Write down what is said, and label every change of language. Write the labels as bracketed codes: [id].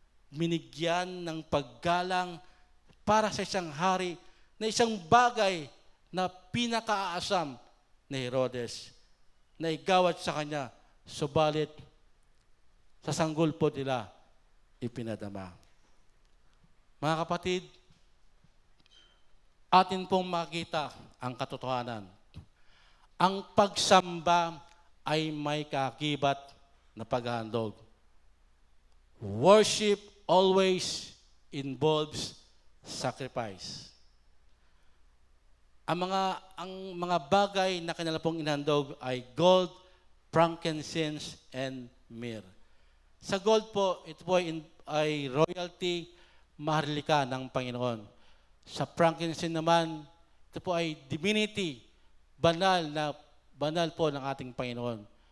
[tl] Binigyan ng paggalang para sa isang hari na isang bagay na pinakaasam ni Herodes na igawad sa kanya, subalit sa sanggol po nila ipinadama. Mga kapatid, atin pong makita ang katotohanan. Ang pagsamba ay may kaakibat na paghahandog. [en] Worship always involves sacrifice. [tl] Ang mga bagay na kanila pong inhandog ay gold, frankincense, and myrrh. Sa gold po, ito po ay royalty, maharlika ng Panginoon. Sa frankincense naman, ito po ay divinity, banal po ng ating Panginoon.